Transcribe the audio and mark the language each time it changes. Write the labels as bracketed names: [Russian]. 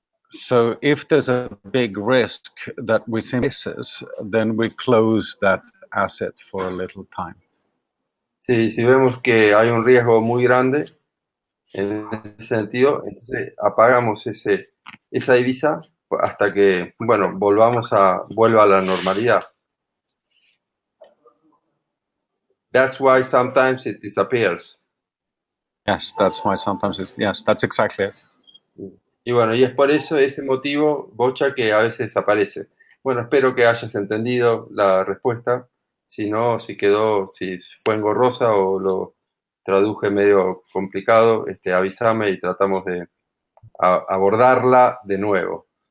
[English] So if there's a big risk that we see misses, then we close that asset for a little time. [Spanish] Sí, si vemos que hay un riesgo muy grande en ese sentido, entonces apagamos esa divisa hasta que, bueno, vuelva a la normalidad. [English] That's why sometimes it disappears. Yes, that's why sometimes yes, that's exactly it. [Spanish] Y bueno, y es por eso, ese motivo, Bocha, que a veces desaparece. Bueno, espero que hayas entendido la respuesta. Si no, si fue engorrosa o lo traduje medio complicado, avísame y tratamos de abordarla de nuevo.